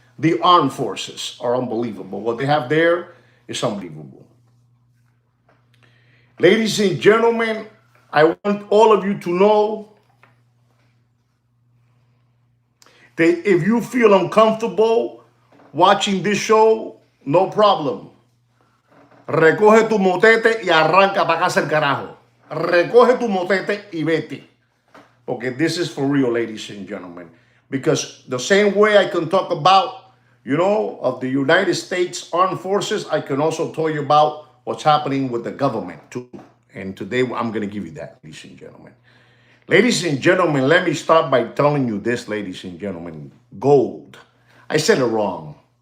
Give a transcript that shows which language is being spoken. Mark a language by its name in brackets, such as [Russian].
[English] The armed forces are unbelievable. What they have there is unbelievable. Ladies and gentlemen, I want all of you to know that if you feel uncomfortable watching this show, no problem. [Spanish] Recoge tu motete y arranca para casa el carajo. Recoge tu motete y vete. [English] Okay, this is for real, ladies and gentlemen. Because the same way I can talk about, of the United States Armed Forces, I can also tell you about what's happening with the government too. And today I'm going to give you that, ladies and gentlemen. Ladies and gentlemen, let me start by telling you this, ladies and gentlemen. Gold. I said it wrong.